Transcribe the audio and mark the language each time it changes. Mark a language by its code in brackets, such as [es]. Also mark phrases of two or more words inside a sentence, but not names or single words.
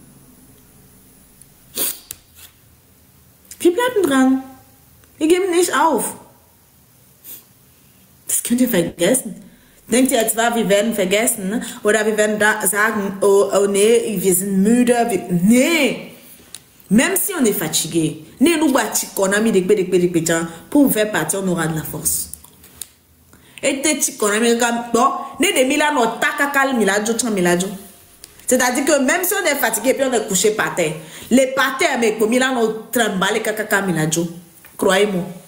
[de] Wir bleiben dran. Wir geben nicht auf. Das könnt ihr vergessen. Denkt ihr jetzt wir werden vergessen? Oder wir werden da sagen, oh nee, wir sind müde. Nee. [fr] Même si on est fatigué, pour vous faire partir, on aura de la force. C'est-à-dire que même si on est fatigué, puis on est couché par terre, les par terre, mais pour Milan, on tremble, croyez-moi.